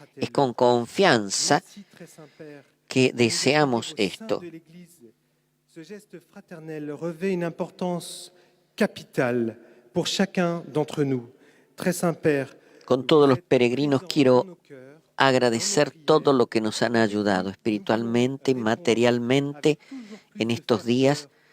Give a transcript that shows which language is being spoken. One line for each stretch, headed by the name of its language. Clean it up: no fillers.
Spanish: Es con confianza que deseamos esto.
French: Ce geste fraternel revêt une importance capitale pour chacun d'entre nous. Très Saint-Père,
Spanish: con todos los peregrinos quiero agradecer todo lo que nos han ayudado espiritualmente, materialmente en estos días.